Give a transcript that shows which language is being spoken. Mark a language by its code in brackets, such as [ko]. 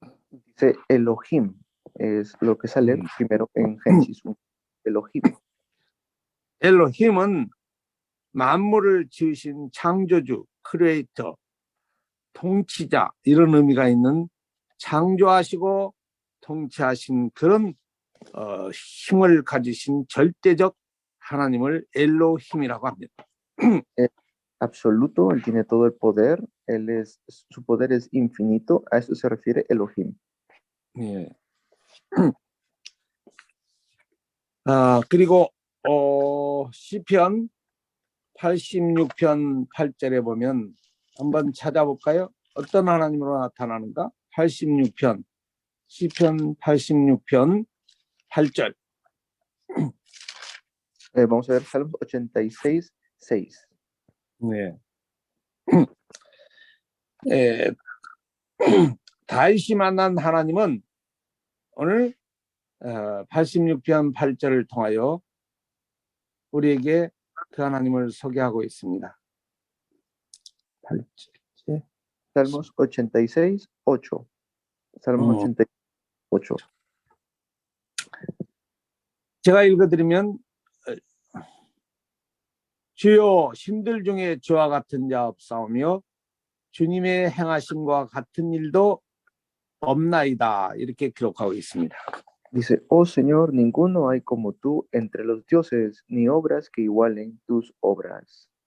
[es] Dice Elohim, es lo que sale primero en Génesis 1. Elohim. [ko] 엘로힘은 만물을 지으신 창조주, 크리에이터, 통치자 이런 의미가 있는 창조하시고 통치하신 그런 힘을 가지신 절대적 하나님을 엘로힘이라고 합니다. [es] Absoluto, él tiene todo el poder, su poder es infinito, a eso se refiere Elohim. [ko] 예. 그리고 시편 86편 8절에 보면 한번 찾아볼까요? 어떤 하나님으로 나타나는가? 86편, 시편 86편 8절. [es] Vamos a ver Salmos 86, 6. [ko] 네. 다윗이 만난 하나님은 오늘 86편 8절을 통하여 우리에게 그 하나님을 소개하고 있습니다. 8절. [es] Salmos 86, 8. Salmos 86. [ko] 제가 읽어드리면 주여 신들 중에 저와 같은 자 없사오며 주님의 행하심과 같은 일도 없나이다 이렇게 기록하고 있습니다. [es] Dice, oh Señor, ninguno hay como tú entre los dioses, ni obras que igualen tus obras.